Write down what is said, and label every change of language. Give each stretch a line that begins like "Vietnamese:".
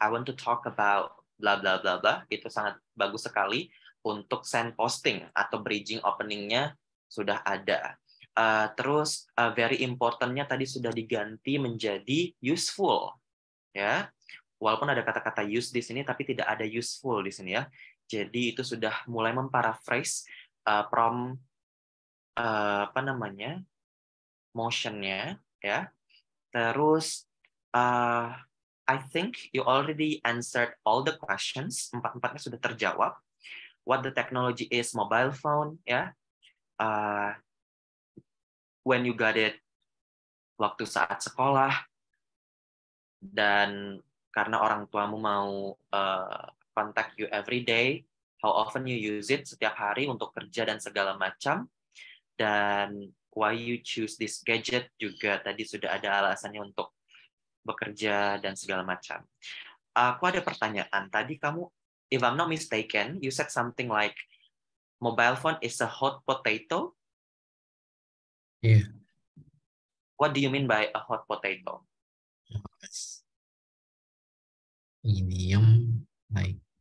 English: I want to talk about bla bla bla bla.
Indonesian: Itu sangat bagus sekali. Untuk send posting atau bridging openingnya sudah ada. Terus very importantnya tadi sudah diganti menjadi useful, ya. Walaupun ada kata-kata use di sini, tapi tidak ada useful di sini ya. Jadi itu sudah mulai memparaphrase from apa namanya motionnya, ya.
English: Terus I think you already answered all the questions.
Indonesian: Empat-empatnya sudah terjawab.
English: What the technology is, mobile phone, ya. When you got it
Indonesian: waktu saat sekolah, dan karena orang tuamu mau
English: contact you every day, how often you use it
Indonesian: setiap hari untuk kerja dan segala macam, dan
English: why you choose this gadget
Indonesian: juga tadi sudah ada alasannya untuk bekerja dan segala macam. Aku ada pertanyaan. Tadi kamu,
English: if I'm not mistaken, you said something like mobile phone is a hot potato. Yeah. What do you mean by a hot potato? Medium, like